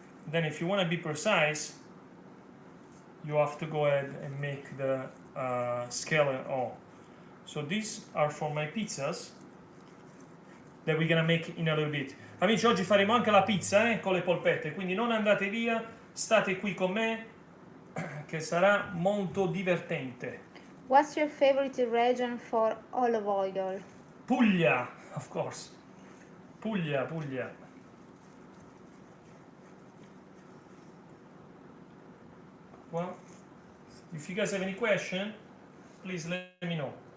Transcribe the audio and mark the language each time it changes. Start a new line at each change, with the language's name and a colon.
English: Then if you want to be precise, you have to go ahead and make the scale and all. So these are for my pizzas that we're gonna make in a little bit.
Italian: Amici, oggi faremo anche la pizza con le polpette, quindi non andate via, state qui con me che sarà molto divertente.
English: What's your favorite region for olive oil? Puglia, of course. Puglia. Well, if you guys have any question, please let me know.